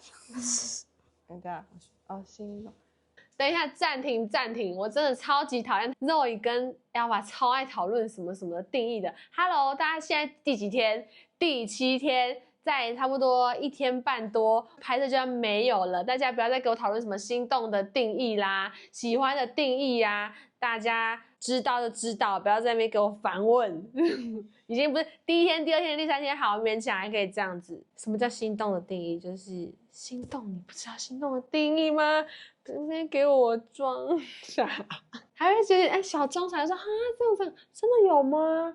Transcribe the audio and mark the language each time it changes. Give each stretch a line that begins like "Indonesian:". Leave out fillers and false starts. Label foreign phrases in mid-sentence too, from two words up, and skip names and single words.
Chinese: 等一下，心動。等一下，暫停！我真的超級討厭 Zoe 跟 Alva 超愛討論什麼什麼的定義的。Hello， 大家現在第幾天？第7天，在差不多1天半多，拍攝就要沒有了。大家不要再給我討論什麼心動的定義啦，喜歡的定義啊，大家知道就知道，不要在那邊給我反問。已經不是第1天、第2天、第3天，好勉強還可以這樣子。什麼叫心動的定義？就是心動，你不知道心動的定義嗎？今天給我裝傻，還會覺得小裝傻說哈這樣真的有嗎？